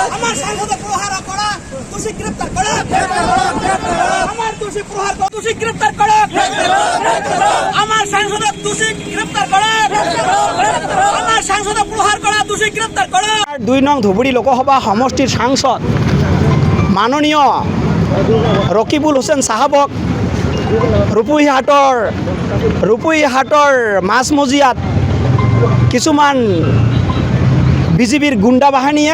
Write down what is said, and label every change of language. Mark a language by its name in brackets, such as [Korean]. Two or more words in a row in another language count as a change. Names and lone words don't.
[Bangla] আমার সাংসদ প্রহার করা দোষী গ্রেফতার করো, আমার দোষী প্রহার দোষী গ্রেফতার করো, আমার সাংসদ দোষী গ্রেফতার করো, আমার সাংসদ প্রহার করা দোষী গ্রেফতার করো। [Assamese] 2 নং ধুবুৰী লোকসভা সমষ্টিৰ সাংসদ মাননীয় ৰকিবুল হুছেইন চাহাবক ৰূপহীহাটৰ মাজমজিয়াত কিছুমান বিজেপিৰ গুণ্ডা বাহিনীয়ে